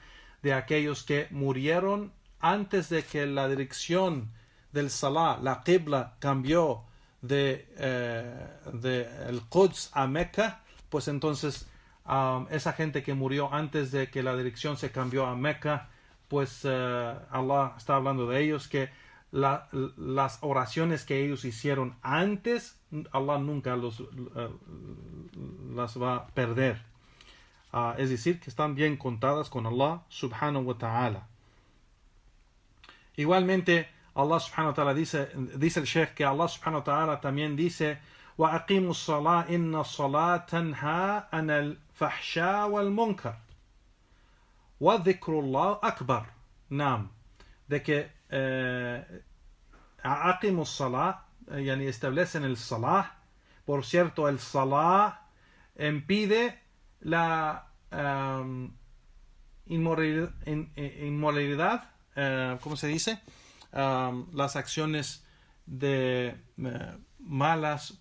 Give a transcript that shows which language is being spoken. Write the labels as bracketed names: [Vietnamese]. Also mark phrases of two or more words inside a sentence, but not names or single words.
[Spanish] De aquellos que murieron antes de que la dirección del salah, la qibla, cambió de el Quds a Mecca, pues entonces esa gente que murió antes de que la dirección se cambió a Mecca, pues Allah está hablando de ellos, que las oraciones que ellos hicieron antes, Allah nunca las va a perder. Es decir, que están bien contadas con Allah [Arabic] سبحانه وتعالى. [Spanish] Igualmente, Allah [Arabic] سبحانه وتعالى [Spanish] dice el Sheikh que Allah [Arabic] سبحانه وتعالى [Spanish] también dice [Arabic] وَأَقِيمُوا الصَّلَاةَ إِنَّ الصَّلَاةَ تَنْهَى عَنِ الْفَحْشَاءِ وَالْمُنكَرِ وَذِكْرُ اللَّهِ أَكْبَرُ. [Spanish] De que [Arabic] أَقِيمُوا الصَّلَاةَ [Spanish] yani establecen el salah. Por cierto, el salah impide la inmoralidad, ¿cómo se dice? Las acciones de malas.